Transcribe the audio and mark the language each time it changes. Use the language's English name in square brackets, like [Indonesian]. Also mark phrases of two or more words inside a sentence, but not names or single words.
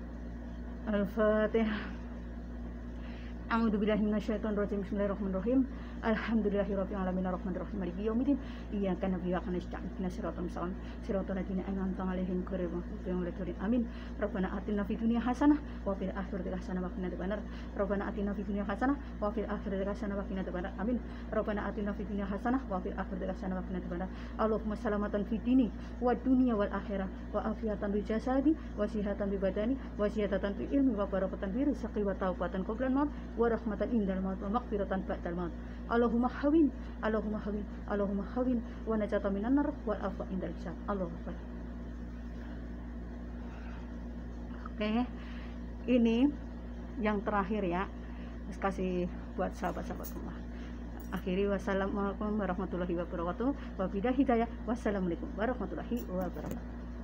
[Arabic] Al-Fatihah. أعوذ بالله من الشيطان الرجيم. بسم الله الرحمن الرحيم الحمد لله رب العالمين الرحمن الرحيم مالك يوم الدين. إياك نعبد وإياك نستعين اهدنا الصراط المستقيم صراط الذين أنعمت عليهم غير المغضوب عليهم ولا الضالين. Amin. ربنا آتنا في الدنيا حسنة وفي الآخرة حسنة وقنا عذاب النار. ربنا آتنا في الدنيا حسنة وفي الآخرة حسنة وقنا عذاب النار. Amin. ربنا آتنا في الدنيا حسنة وفي الآخرة حسنة وقنا عذاب النار. اللهم سلامة في الدين والدنيا والآخرة وعافية بالجسد وصحة بالبدن وزيادة في العلم وبركة في الرزق وتوبة قبل الموت ورحمة عند الموت ومغفرة بعد الموت. اللهم هون ونجاة من النار والعفو عند الحساب. الله أكبر. [Indonesian] Oke, ini yang terakhir ya, kasih buat sahabat-sahabat rumah. [Arabic] Akhiri والسلام عليكم ورحمة الله وبركاته. وبالله هداية. والسلام عليكم ورحمة الله وبركاته.